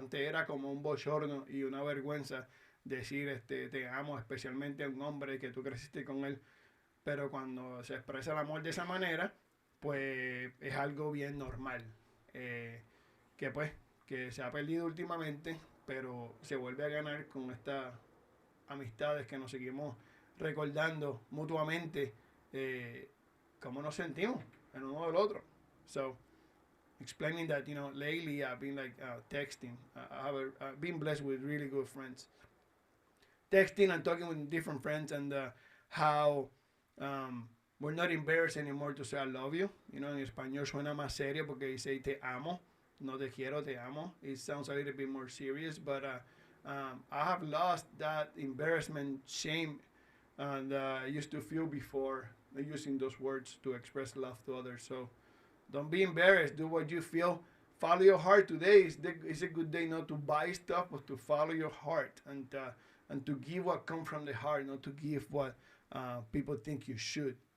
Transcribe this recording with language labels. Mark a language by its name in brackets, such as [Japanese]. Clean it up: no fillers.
[Spanish] Antes era como un bochorno y una vergüenza decir te amo, especialmente a un hombre que tú creciste con él, pero cuando se expresa el amor de esa manera pues es algo bien normal, que pues que se ha perdido últimamente, pero se vuelve a ganar con estas amistades que nos seguimos recordando mutuamente cómo nos sentimos el uno del otro. [English] So, explaining that, lately I've been like texting. I've been blessed with really good friends. Texting and talking with different friends, and how we're not embarrassed anymore to say I love you. [Spanish] En español suena más serio porque dice te amo, no te quiero, te amo. [English] It sounds a little bit more serious, but I have lost that embarrassment, shame, and I used to feel before using those words to express love to others. So don't be embarrassed. Do what you feel. Follow your heart. Today is a good day not to buy stuff, but to follow your heart and to give what comes from the heart, not to give what people think you should.